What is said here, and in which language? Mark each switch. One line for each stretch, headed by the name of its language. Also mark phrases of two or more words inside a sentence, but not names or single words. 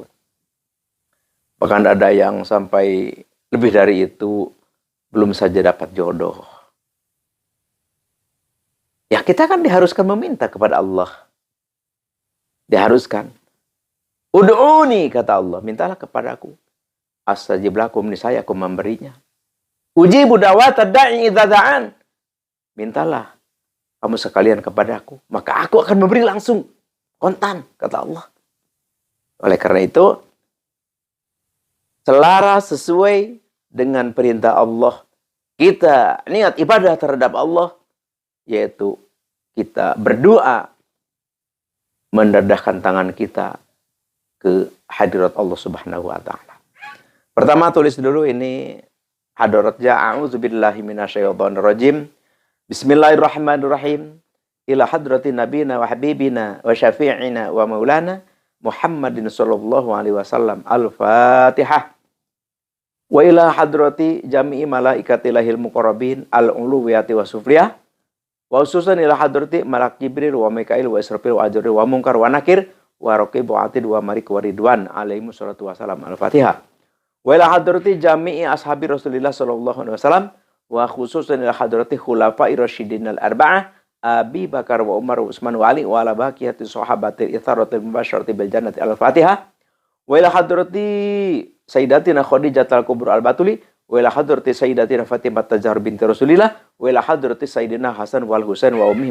Indonesian: Bahkan ada yang sampai lebih dari itu belum saja dapat jodoh. Ya kita kan diharuskan meminta kepada Allah. Diharuskan. Ud'uni, kata Allah, mintalah kepadaku.
Arabic: أستجب لكم,
Indonesian: niscaya aku memberinya.
Arabic: أجيب دعوة الداع إذا دعان.
Indonesian: Mintalah kamu sekalian kepadaku, maka aku akan memberi langsung. Kontan, kata Allah. Oleh karena itu, selaras sesuai dengan perintah Allah, kita niat ibadah terhadap Allah, yaitu kita berdoa, mendedahkan tangan kita ke hadirat Allah
Arabic: سبحانه وتعالى.
Indonesian: Pertama tulis dulu ini hadaratnya,
Arabic: أعوذ بالله من الشيطان الرجيم. بسم الله الرحمن الرحيم. إلى حضرة نبينا وحبيبنا وشفيعنا ومولانا محمد صلى الله عليه وسلم. الفاتحة. وإلى حضرة جميع ملائكة الله المقربين العلوية والسفلية. وخصوصا إلى حضرة ملك جبريل وميكائيل وإسرافيل وعزرائيل ومنكر ونكير ورقيب وعتيد ومالك ورضوان عليه الصلاة والسلام. الفاتحة. وإلى حضرة جميع أصحاب رسول الله صلى الله عليه وسلم وخصوصا إلى حضرة خلفاء الراشدين الأربعة أبي بكر وعمر وعثمان وعلي وعلى بقية الصحابة الطاهرة المبشرة بالجنة. الفاتحة. وإلى حضرة سيدتنا خديجة الكبرى البتول وإلى حضرة سيدتنا فاطمة الزهراء بنت رسول الله وإلى حضرة سيدنا حسن والحسين وأمهم.